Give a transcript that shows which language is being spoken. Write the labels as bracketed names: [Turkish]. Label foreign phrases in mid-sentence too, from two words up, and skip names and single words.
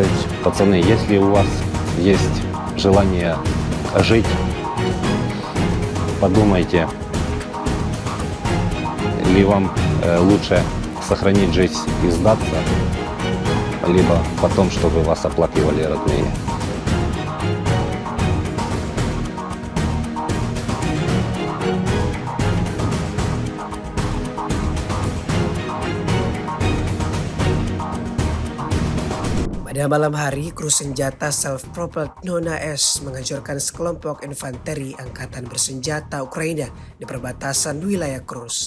[Russian] Пацаны, если у вас есть желание жить, подумайте, ли вам лучше сохранить жизнь и сдаться, либо потом, чтобы вас оплакивали родные. [Indonesian] Pada malam hari, kru senjata self-propelled Nona S menghancurkan sekelompok infanteri angkatan bersenjata Ukraina di perbatasan wilayah Kursk.